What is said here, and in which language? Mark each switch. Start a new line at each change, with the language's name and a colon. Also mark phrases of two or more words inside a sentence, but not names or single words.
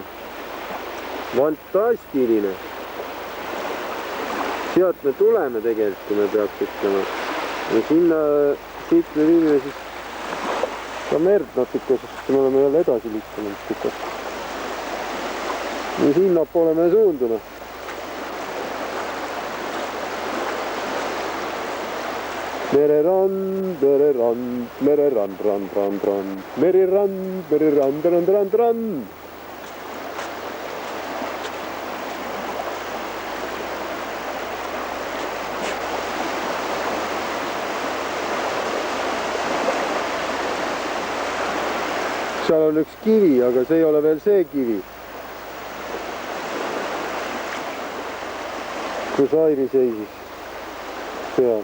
Estonian: Fantastiline. sealt me tuleme tegelikult, kui me peaks ütlema. ja sinna, siit me viime siis ka merd natuke, sest me oleme jälle edasi liikunud tükast. ja sinnapoole me suundume. Mererand, mererand, mererand, rand, rand, rand, merirand, merirand, rand, rand, rand. seal on üks kivi, aga see ei ole veel see kivi, kus Airi seisis seal.